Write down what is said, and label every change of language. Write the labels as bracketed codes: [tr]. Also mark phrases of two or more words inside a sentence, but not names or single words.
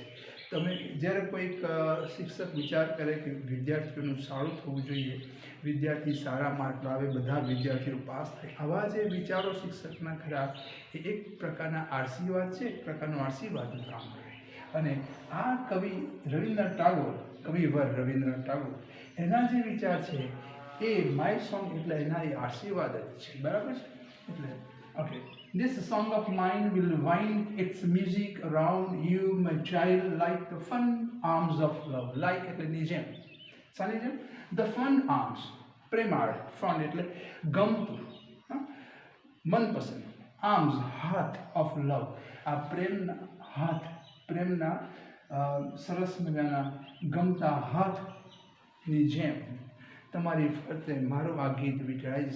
[gu] તમે જ્યારે કોઈક શિક્ષક વિચાર કરે કે વિદ્યાર્થીઓનું સારું થવું જોઈએ, વિદ્યાર્થી સારા માર્ક લાવે, બધા વિદ્યાર્થીઓ પાસ થાય, આવા જે વિચારો શિક્ષકના ખરા, એ એક પ્રકારના આશીર્વાદ છે, એક પ્રકારનું આશીર્વાદનું કામ કરે. અને આ કવિ રવિન્દ્રનાથ ટાગોર, કવિવર રવિન્દ્રનાથ ટાગોર, એના જે વિચાર છે એ [en] my song [gu] એટલે એના એ આશીર્વાદ જ છે, બરાબર છે. એટલે ઓકે, [en] this song of mine will wind its music around you, my child, like the fond arms of love. [gu] Like એટલે ની જેમ, સાની જેમ. [en] The fond arms, [gu] પ્રેમાળ, fond એટલે ગમતું, મનપસંદ. આર્મ્સ, હાથ, [en] of love, [gu] આ પ્રેમના હાથ, પ્રેમના સરસ મજાના ગમતા હાથની જેમ તમારી ફરતે મારું આ ગીત વીંટળાઈ જશે.